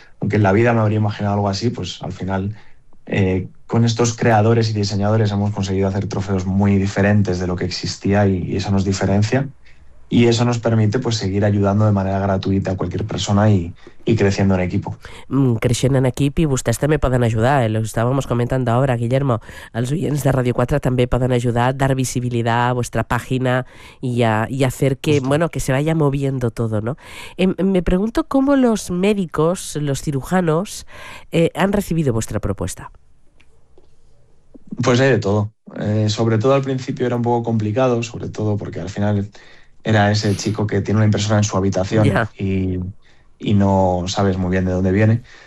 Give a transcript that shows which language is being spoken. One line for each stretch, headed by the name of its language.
Spanish: Aunque en la vida me habría imaginado algo así, pues al final, con estos creadores y diseñadores hemos conseguido hacer trofeos muy diferentes de lo que existía y eso nos diferencia. Y eso nos permite, pues, seguir ayudando de manera gratuita a cualquier persona y creciendo en equipo.
Catalan: Creixent en equip i vostès també poden ajudar, eh? Ho estàvem comentant d'obra, Guillermo. Els oients de Ràdio 4 també poden ajudar a
Spanish: dar visibilidad
Catalan: a vostra pàgina i a fer que,
Spanish: Justo. bueno, que se vaya moviendo todo, ¿no? Me pregunto cómo los médicos, los cirujanos, han recibido vuestra propuesta. Pues hay de todo. Sobre todo al principio era un poco complicado, sobre todo porque al final era ese chico que tiene una impresora en su habitación y no sabes muy bien de dónde viene.